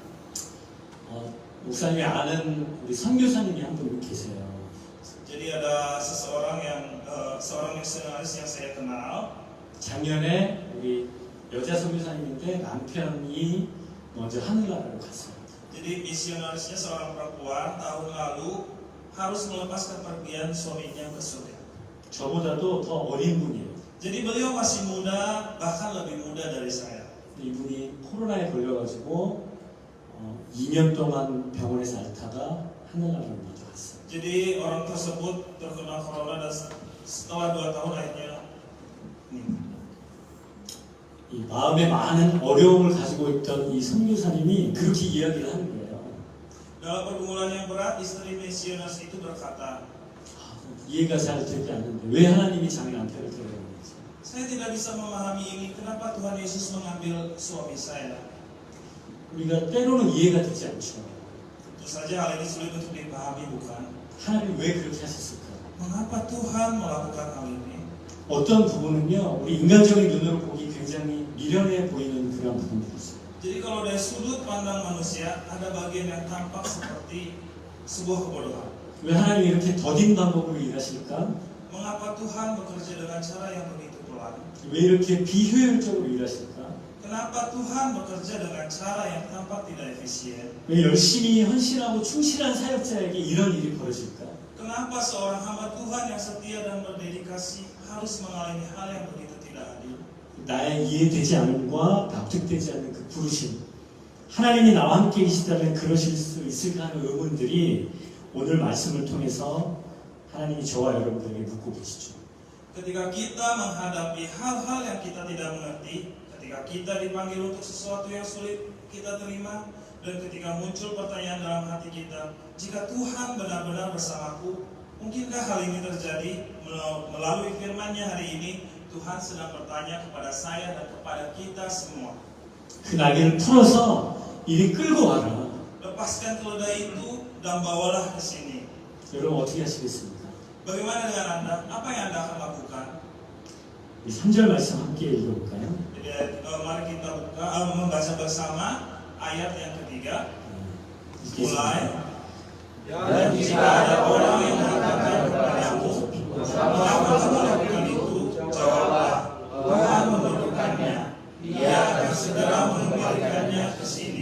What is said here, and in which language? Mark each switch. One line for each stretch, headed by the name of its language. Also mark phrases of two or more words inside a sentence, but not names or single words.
Korean: 목사님이 아는 우리 선교사님이 한 분 계세요.
Indonesian: Jadi ada seorang misionaris yang saya kenal.
Korean: 작년에 우리 여자 선교사님인데 남편이 먼저 하늘나라로 갔어요.
Indonesian: Jadi misionarisnya seorang perempuan tahun lalu harus melepaskan pergian suaminya ke surga.
Korean: 저보다도 더 어린 분이에요.
Indonesian: Jadi beliau masih muda, bahkan lebih muda dari saya.
Korean: 이분이 코로나에 걸려가지고 2년 동안 병원에서 앓다가 하늘나라로 먼저 갔어요.
Indonesian: Jadi orang tersebut terkena corona dan setelah 2 tahun akhirnya meninggal.
Korean: 이 마음에 많은 어려움을 가지고 있던 이 선교사님이 그렇게 이야기를 하는 거예요.
Indonesian: Dalam pergumulan yang berat, istri misionaris itu berkata,
Korean: 이해가 잘 되지 않는데 왜 하나님이 자기 남편을 데려오는지.
Indonesian: saya tidak bisa memahami ini. Kenapa Tuhan Yesus mengambil suami saya?
Korean: 우리가 때로는 이해가 되지 않죠.
Indonesian: Tentu saja hal ini sulit untuk dipahami, bukan?
Korean: 하나님 왜 그렇게 하셨을까?
Indonesian: Mengapa Tuhan melakukan hal ini?
Korean: 어떤 부분은요, 우리 인간적인 눈으로 보기 굉장히 미련해 보이는 그런 부분들이 있어요.
Indonesian: Jadi kalau dari sudut pandang manusia, ada bagian yang tampak seperti sebuah kebodohan.
Korean: 왜 하나님이 이렇게 더딘 방법으로 일하실까?
Indonesian: Mengapa Tuhan bekerja dengan cara yang begitu pelan?
Korean: 왜 이렇게 비효율적으로 일하실까?
Indonesian: Kenapa Tuhan bekerja dengan cara yang tampak tidak efisien?
Korean: 왜 열심히 헌신하고 충실한 사역자에게 이런 일이 벌어질까?
Indonesian: Kenapa seorang hamba Tuhan yang setia dan berdedikasi harus mengalami hal yang begitu tidak adil?
Korean: 나의 이해되지 않음과 납득되지 않는 그 부르심, 하나님이 나와 함께 계시다면 그러실 수 있을까 하는 의문들이 오늘 말씀을 통해서 하나님이 저와 여러분들에게 묻고 계시죠.
Indonesian: Ketika kita menghadapi hal-hal yang kita tidak mengerti, ketika kita dipanggil untuk sesuatu yang sulit kita terima, Dan ketika muncul pertanyaan dalam hati kita, jika Tuhan benar-benar bersamaku, mungkinkah hal ini terjadi? Melalui firman-Nya hari ini, Tuhan sedang bertanya kepada saya dan kepada kita semua.
Korean: 그 날개를 풀어서 이리 끌고 와라.
Indonesian: Lepaskan keledai itu dan bawalah ke sini.
Korean: 여러분 어떻게 하시겠습니까?
Indonesian: Bagaimana dengan Anda? Apa yang Anda akan lakukan?
Korean: 이 3절 말씀 함께 읽어볼까요?
Indonesian: Jadi, mari kita membaca bersama ayat yang ketiga. Mulai. Dan Jika ada orang yang mengatakan kepadamu, mengapa kamu lakukan itu? Jawablah, Tuhan membutuhkannya. Dia akan segera mengembalikannya ke sini.